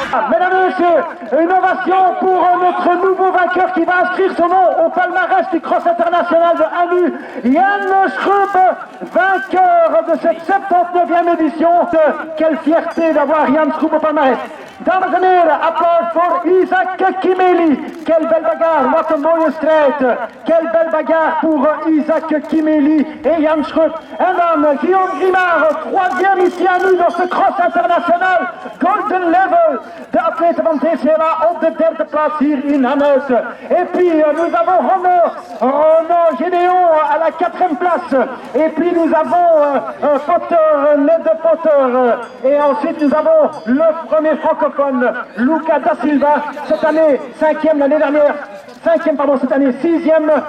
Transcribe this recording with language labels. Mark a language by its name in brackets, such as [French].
[French] Mesdames et messieurs, une ovation pour notre nouveau vainqueur qui va inscrire son nom au palmarès du cross international de Anu, Yann Schrupp, vainqueur de cette 79e édition. Quelle fierté d'avoir Yann Schrupp au palmarès. [Dutch] Dames en heren, applaus voor Isaac Kimeli. [French] Quelle belle bagarre, [Dutch] wat een mooie strijd. [French] Quelle belle bagarre pour Isaac Kimeli et Yann Schrupp. [Dutch] En dan [French] Guillaume Grimard, 3e ici à nous dans ce cross international Golden Level. [Dutch] De atleten van TCLA op de 3e plaats hier in Hannes. [French] Et puis nous avons Renaud Gédéon à la 4e place. Et puis nous avons Potter, Ned Potter. Et ensuite nous avons le premier francophone, Luca da Silva, cette année 5e, l'année dernière 5e, pardon, cette année 6e.